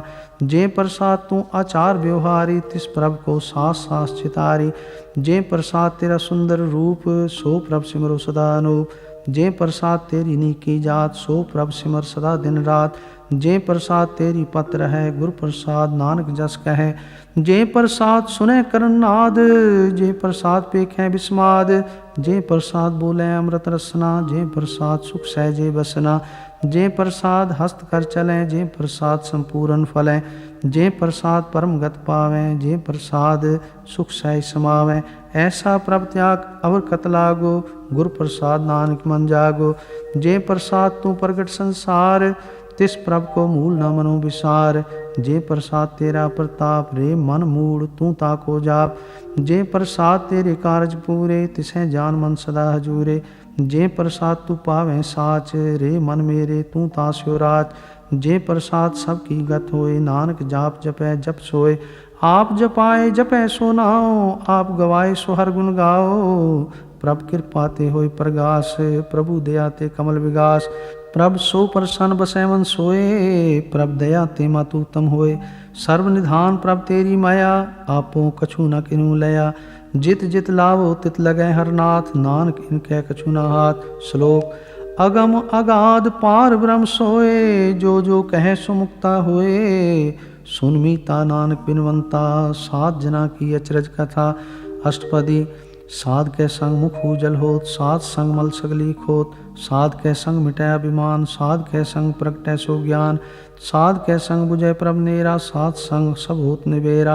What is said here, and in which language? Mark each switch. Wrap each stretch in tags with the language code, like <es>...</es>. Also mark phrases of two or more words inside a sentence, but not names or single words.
<hi>जे प्रसाद तू आचार व्यवहारी, तिस प्रभ को सास सास चितारी। जे प्रसाद तेरा सुंदर रूप, सो प्रभ सिमरो सदा अनूप। जे प्रसाद तेरी नीकी जात, सो प्रभ सिमर सदा दिन रात। जे प्रसाद तेरी पत्र है, गुरु प्रसाद नानक जस कहे। जे प्रसाद सुने करन नाद, जे प्रसाद पेखें बिस्माद। जे प्रसाद बोले अमृत रसना, जे प्रसाद सुख सहजे बसना। जे प्रसाद हस्त कर चलें, जे प्रसाद संपूर्ण फलें। जे प्रसाद परम गत पावें, जे प्रसाद सुख सह समावें। ऐसा प्रभ त्याग अवर कत लागो, गुरु प्रसाद नानक मन जागो। जे प्रसाद तू प्रगट संसार, तिस प्रभ को मूल न मनो विसार। जे प्रसाद तेरा प्रताप, रे मन मूड तू ताको जाप। जे प्रसाद तेरे कारज पूरे, तिसें जान मन सदा हजूरे। जे प्रसाद तू पावें साच, रे मन मेरे तू तास्यो राच। जे प्रसाद सबकी गत होए, नानक जाप जपै जप सोए। आप जपाए जपै सो नाओ, आप गवाए सो हर गुण गाओ। प्रभ कृपा ते होय प्रगास, प्रभु दया ते कमल विगास। प्रभ सो प्रसन्न बसै मन सोए, प्रभ दया ते मातु उत्तम होए। सर्व निधान प्रभ तेरी माया, आपो कछु न किन्हू लया। जित जित लावो तित लगै हर नाथ, नानक इनकै कछु न हाथ। श्लोक अगम अगाध पार ब्रह्म सोए, जो जो कहे सो मुक्ता होए। सुन मीता नानक बिनवंता, सात जना की अचरज कथा। अष्टपदी साध के संग मुख उजल होत, साध संग मल सगली खोत। साध के संग मिटै अभिमान, साध के संग प्रगटै सो ज्ञान। साध के संग बुझै प्रभ नेरा, साध संग सब होत निबेरा।</hi>